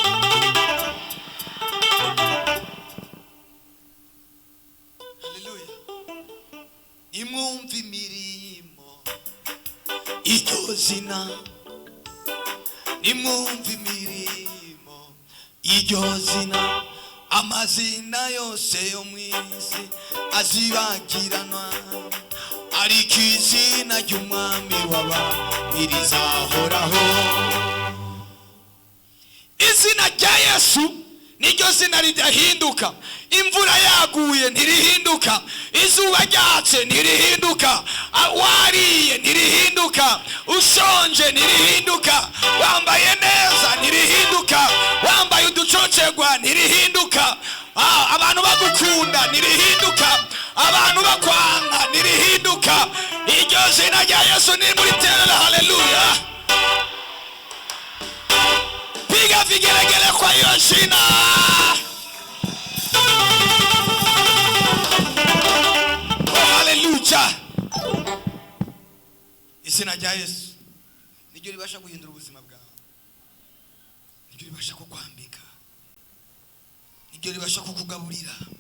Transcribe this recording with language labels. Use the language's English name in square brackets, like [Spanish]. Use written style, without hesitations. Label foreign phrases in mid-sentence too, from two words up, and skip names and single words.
[Kinyarwanda] Nimwumva imirimo y'iryo zina, nimwumva imirimo y'iryo zina. Amazina yose yo mw'isi azibagiranwa, ariko izina ry'umwami w'abami rizahoraho. Izina rya Yesu niryo zina ridahinduka. Imvura yaguye ntirihinduka, izuba ryatse ntirihinduka, wariye ntirihinduka, ushonje ntirihinduka, wambaye neza ntirihinduka, wambaye uducocegwa ntirihinduka, abantu bagukunda ntirihinduka, abantu bakwanga ntirihinduka. Iryo zina rya Yesu ni muri terera. Haleluya. [Swahili] Piga vigelegele kwa hiyo jina. [Kinyarwanda] Haleluya. Izina rya Yesu niryo ribasha guhindura ubuzima bwawe, niryo ribasha kukwambika, niryo ribasha kukugaburira.